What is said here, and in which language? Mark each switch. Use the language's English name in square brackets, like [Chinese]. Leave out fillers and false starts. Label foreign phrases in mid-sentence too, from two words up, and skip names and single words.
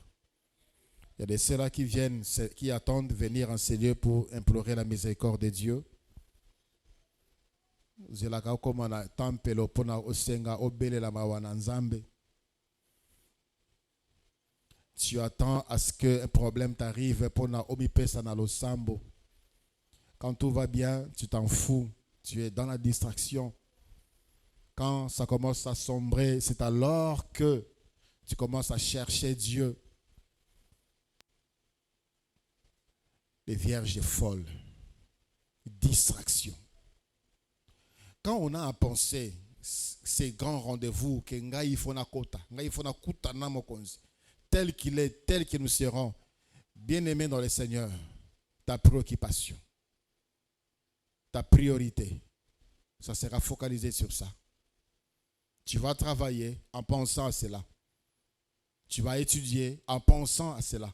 [French] Il y a des ceux-là qui viennent, qui attendent venir en ces lieux pour implorer la miséricorde de Dieu. Tu attends à ce qu'un problème t'arrive pour [Lingala] na omipesa na losambo. [French] Quand tout va bien, tu t'en fous. Tu es dans la distraction. Quand ça commence à sombrer, c'est alors que tu commences à chercher Dieu. Les vierges folles. Distraction. Quand on a à penser ces grands rendez-vous, que [Lingala] ngai fona kota, ngai fona kuta na mokonzi, [French] tel qu'il est, tel que nous serons, bien-aimés dans le Seigneur, ta préoccupation, ta priorité, ça sera focalisé sur ça. Tu vas travailler en pensant à cela. Tu vas étudier en pensant à cela.